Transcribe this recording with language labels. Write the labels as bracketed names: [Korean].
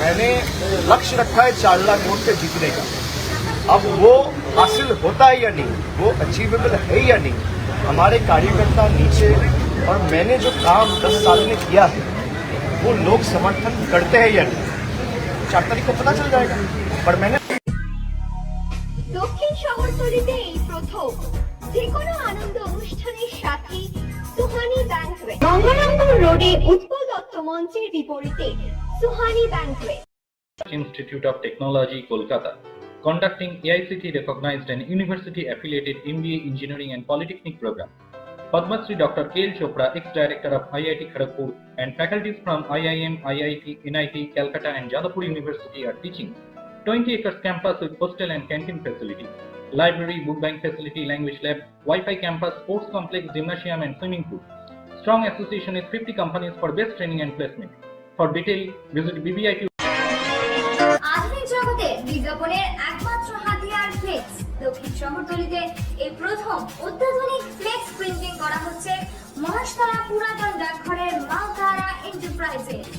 [Hindi] मैंने लक्ष्य रखा है 4 लाख वोट से जीतने का। अब वो हासिल होता है या नहीं, वो अचीवेबल है या नहीं, हमारे कार्यकर्ता नीचे और मैंने जो काम 10 साल में किया है वो लोग समर्थन करते हैं या नहीं, 4 तारीख को पता चल जाएगा। पर मैंने [Bangla] দক্ষিণ শহরতলিতে এই প্রথম যে কোনো আনন্দ অনুষ্ঠানের সাথে সুহানি ব্যাংকুয়েট, গঙ্গারামপুর রোডে উৎপল দত্ত মঞ্চের বিপরীতে Suhani banquet. [English] Institute of Technology, Kolkata, conducting AICTE recognized and university affiliated MBA Engineering and Polytechnic program. Padma Shri Dr. K.L. Chopra, ex-director of IIT Kharagpur, and faculties from IIM, IIT, NIT, Calcutta and Jadavpur University are teaching. 20 acres campus with hostel and canteen facility, library, book bank facility, language lab, Wi-Fi campus, sports complex, gymnasium and swimming pool. Strong association with 50 companies for best training and placement. For detail, visit BBIT. [Bangla] আধুনিক জগতে বিজ্ঞাপনের একমাত্র হাতিয়ার flakes. দক্ষিণ শহরতলিতে এই প্রথম অত্যাধুনিক flakes printing করা হচ্ছে মহাশতলা পুরাতন ডাকঘরের মা তারা এন্টারপ্রাইজে।